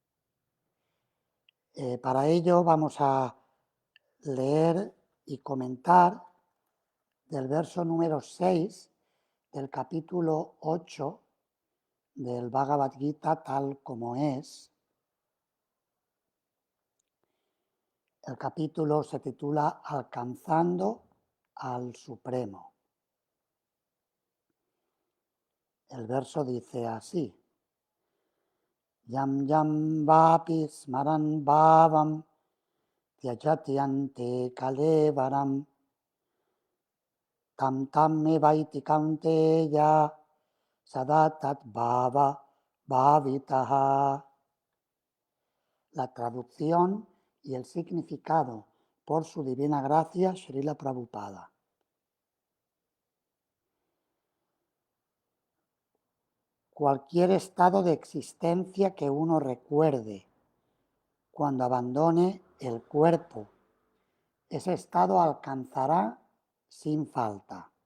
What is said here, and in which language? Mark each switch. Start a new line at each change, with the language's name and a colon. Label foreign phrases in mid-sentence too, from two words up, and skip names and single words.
Spanish: Para ello vamos a leer y comentar del verso número 6 del capítulo 8 del Bhagavad Gita tal como es. El capítulo se titula Alcanzando al Supremo. El verso dice así:
Sanskrit: यं यं वापि स्मरन् भावं त्यजति अन्ते कलेवरम् तं तं मे वैति कौन्तेय सदातत् भाव भावितः.
Spanish: La traducción y el significado por su divina gracia, Srila Prabhupada. Cualquier estado de existencia que uno recuerde cuando abandone el cuerpo, ese estado alcanzará sin falta.